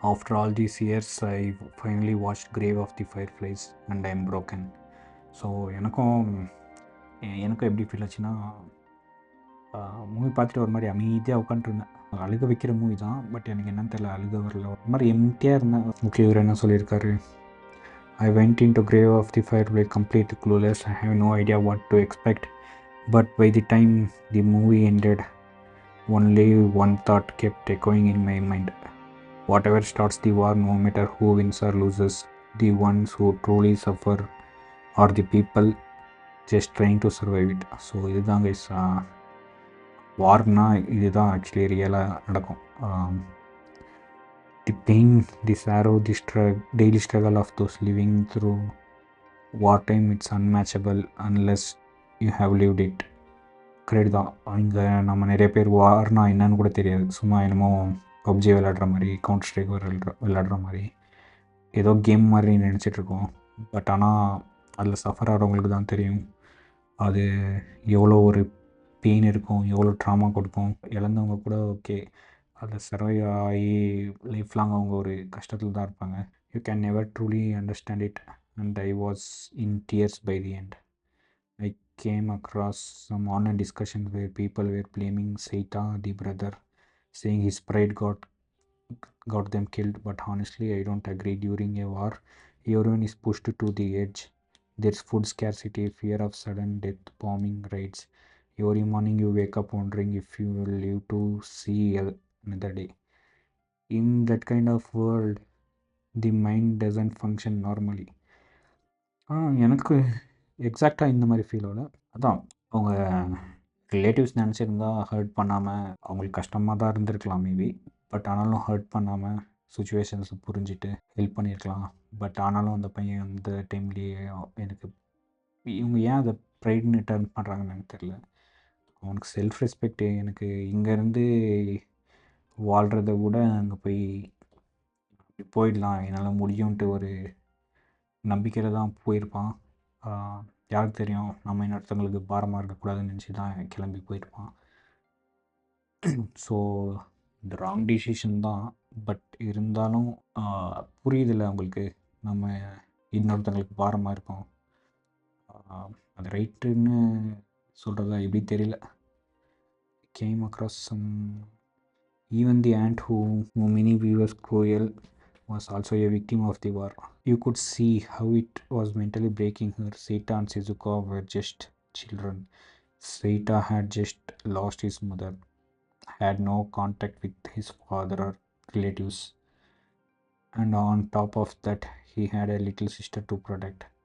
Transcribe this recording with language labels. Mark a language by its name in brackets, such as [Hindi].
[English] After all these years I finally watch grave of the fireflies and I am broken. [Tamil] So எனக்கும் எப்படி feel ஆச்சுன்னா, movie பார்த்துட்டு ஒரு மாதிரி அமைதியாக உட்காந்துருந்தேன். அழுக வைக்கிற மூவி தான், பட் எனக்கு என்னன்னு தெரியல, அழுக வரல, ஒரு மாதிரி எம்டியாக இருந்தேன். ஓகே, இவர் என்ன சொல்லியிருக்காரு, [English] I went into grave of the fireplace completely clueless. I have no idea what to expect. But by the time the movie ended, only one thought kept echoing in my mind. Whatever starts the war, no matter who wins or loses, the ones who truly suffer are the people just trying to survive it. [Tamil] So இதுதான் guys, Warna இதுதான் actually ரியலாக நடக்கும். [English] The pain, the sorrow, the daily struggle of those living through wartime, it's unmatchable unless you have lived it. [Tamil] Correct தான். இங்கே நம்ம நிறைய பேர் வார்னா என்னன்னு கூட தெரியாது, சும்மா என்னமோ பப்ஜி விளையாடுற மாதிரி, கவுண்டர் ஸ்ட்ரைக் விளையாடுற மாதிரி ஏதோ கேம் மாதிரி நினச்சிட்ருக்கோம். பட் ஆனால் அதில் சஃபர் ஆகிறவங்களுக்கு தான் தெரியும் அது எவ்வளோ ஒரு பெயின் இருக்கும், எவ்வளோ ட்ராமா கொடுக்கும். இழந்தவங்க கூட ஓகே, அதில் சர்வை ஆகி லைஃப் லாங் அவங்க ஒரு கஷ்டத்தில் தான் இருப்பாங்க. [English] You can never truly understand it. And I was in tears by the end. I came across some online discussions where people were blaming Seita, the brother, saying his pride got them killed. But honestly, I don't agree. During a war, everyone is pushed to the edge. There's food scarcity, fear of sudden death, bombing raids. Every morning you wake up wondering if you will live to see another day. In that kind of world, the mind doesn't function normally. [Tamil] எனக்கு எக்ஸாக்டாக இந்த மாதிரி ஃபீலோட அதான், அவங்க relatives நினச்சிருந்தா hurt பண்ணாமல், அவங்களுக்கு கஷ்டமாக தான் இருந்திருக்கலாம் மேபி, பட் ஆனாலும் ஹர்ட் பண்ணாமல் சுச்சுவேஷன்ஸை புரிஞ்சுட்டு ஹெல்ப் பண்ணியிருக்கலாம். பட் ஆனாலும் அந்த பையன் அந்த டைம்லேயே எனக்கு இவங்க ஏன் அதை ப்ரைட்னு டர்ன் பண்ணுறாங்கன்னு எனக்கு தெரில. அவனுக்கு செல்ஃப் ரெஸ்பெக்ட், எனக்கு இங்கேருந்து வாழ்கிறத விட அங்கே போயிடலாம், என்னால் முடியும்ன்ட்டு ஒரு நம்பிக்கையில் தான் போயிருப்பான். யாருக்கு தெரியும், நம்ம இன்னொருத்தவங்களுக்கு பாரமாக இருக்கக்கூடாதுன்னு நினச்சி தான் கிளம்பி போயிருப்பான். ஸோ இந்த ராங் டிசிஷன் தான், பட் இருந்தாலும் புரியுதில்ல அவங்களுக்கு, நம்ம இன்னொருத்தவங்களுக்கு பாரமாக இருக்கோம். அது ரைட்டுன்னு சொல்கிறதா எப்படி தெரியல. [English] Came across some even the aunt who many viewers cruel was also a victim of the war. You could see how it was mentally breaking her. Seita and Shizuka were just children. Seita had just lost his mother, had no contact with his father or relatives, and on top of that he had a little sister to protect.